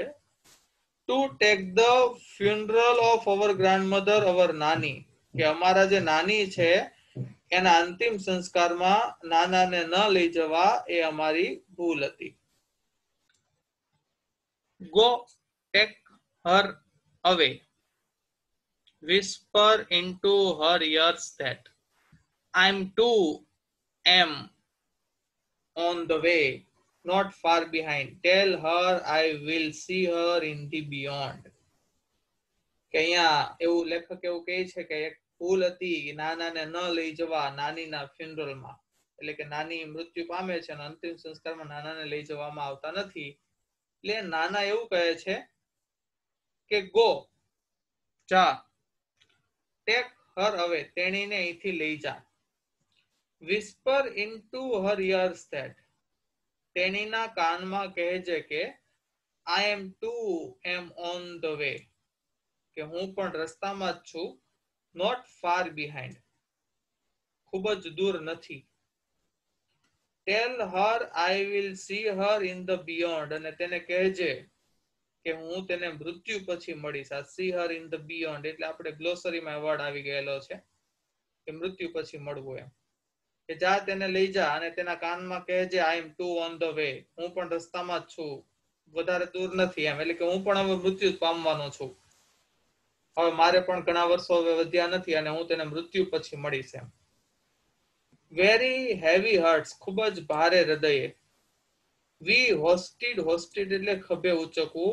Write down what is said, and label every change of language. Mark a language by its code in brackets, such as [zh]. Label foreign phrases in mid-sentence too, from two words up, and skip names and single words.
[en] to take the funeral of our grandmother, our [gu] નાની, કે અમારા જે નાની છે એના અંતિમ સંસ્કારમાં નાનાને ન લઈ જવા એ અમારી ભૂલ હતી. [en] go take her away, whisper into her ears that I'm too am on the way, not far behind. Tell her I will see her in the beyond. [gu] કે અહીંયા એવું લેખક એવું કહે છે કે એક ભૂલ હતી, નાનાને ન લઈ જવા નાનીના ફ્યુનરલમાં, એટલે કે નાની મૃત્યુ પામે છે અને અંતિમ સંસ્કારમાં નાનાને લઈ જવામાં આવતા નથી. એટલે નાના એવું કહે છે કે ગો, જા, [en] take her away, [gu] તેણીને અહીંથી લઈ જા. [en] whisper into her ears that, [gu] તેણીના કાનમાં કહેજે કે [en] I am too am on the way, [gu] કે હું પણ રસ્તામાં જ છું. [en] not far behind, [gu] ખૂબ જ દૂર નથી. [en] tell her I will see her in the beyond, [gu] અને તેને કહેજે કે હું તેને મૃત્યુ પછી મળીશ. આ [en] see her in the beyond [gu] એટલે આપણે ગ્લોસરીમાં વર્ડ આવી ગયેલો છે કે મૃત્યુ પછી મળવું એમ. કે જા, તેને લઈ જા, અને તેના કાનમાં કહેજે [en] I am too on the way, [gu] હું પણ રસ્તામાં જ છું, વધારે દૂર નથી એમ. એટલે કે હું પણ હવે મૃત્યુ પામવાનો છું, હવે મારે પણ ઘણા વર્ષો હવે વધ્યા નથી, અને હું તેને મૃત્યુ પછી મળીશ એમ. [en] very heavy hearts, [gu] ખૂબ જ ભારે હૃદયે. [en] we hoisted. [gu] હોસ્ટેડ એટલે ખભે ઉચકવું.